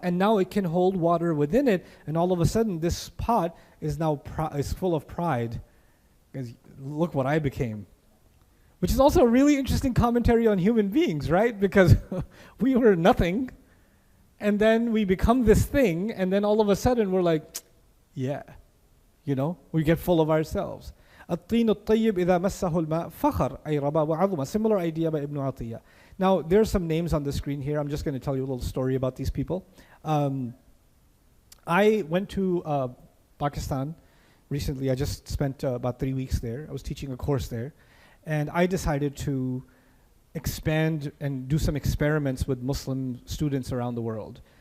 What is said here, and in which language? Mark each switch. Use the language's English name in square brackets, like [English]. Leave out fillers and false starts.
[English] And now it can hold water within it. And all of a sudden this pot is now is full of pride. Because look what I became. which is also a really interesting commentary on human beings, right? Because we were nothing, and then we become this thing, and then all of a sudden we're like, yeah, we get full of ourselves. [Arabic] الطين الطيب إذا مسه الماء فخر أي ربا وعظمة. [English] Similar idea by Ibn Atiyah. Now, there's some names on the screen here. I'm just going to tell you a little story about these people. I went to Pakistan recently. I just spent about 3 weeks there. I was teaching a course there. And I decided to expand and do some experiments with Muslim students around the world.